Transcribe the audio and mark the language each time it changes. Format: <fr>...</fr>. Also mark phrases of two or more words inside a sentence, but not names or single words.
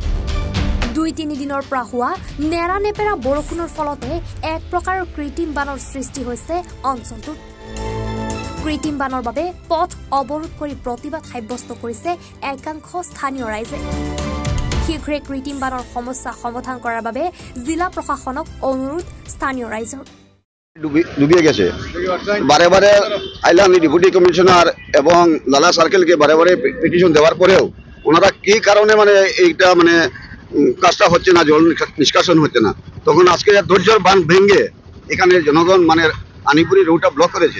<as>২-৩ দিনৰ পৰা হোৱা নেৰানেপেৰা বৰষুণৰ ফলতে এক প্ৰকাৰৰ কৃত্ৰিম বানৰ সৃষ্টি হৈছে অঞ্চলটোত। কৃত্ৰিম বানৰ বাবে পথ অৱৰোধ কৰি প্ৰতিবাদ সাব্যস্ত কৰিছে একাংশ স্থানীয় ৰাইজে। শীঘ্ৰে কৃত্ৰিম বানৰ সমস্যা সমাধান কৰাৰ বাবে জিলা প্ৰশাসনক অনুৰোধ স্থানীয় ৰাইজৰ।</as> <bn>ডুবিয়ে গেছে বারে বারে আইলান্ড</bn> <en>deputy commissioner</en> <bn>এবং লালা সার্কেলকে বারে বারে পিটিশন দেওয়ার পরেও ওনারা কি কারণে মানে এইটা মানে কাজটা হচ্ছে না, জল নিষ্কাশন হচ্ছে না, তখন আজকে ধৈর্যর বাঁধ ভেঙে এখানে জনগণ মানে আনিপুরি রোডটা ব্লক করেছে।</bn>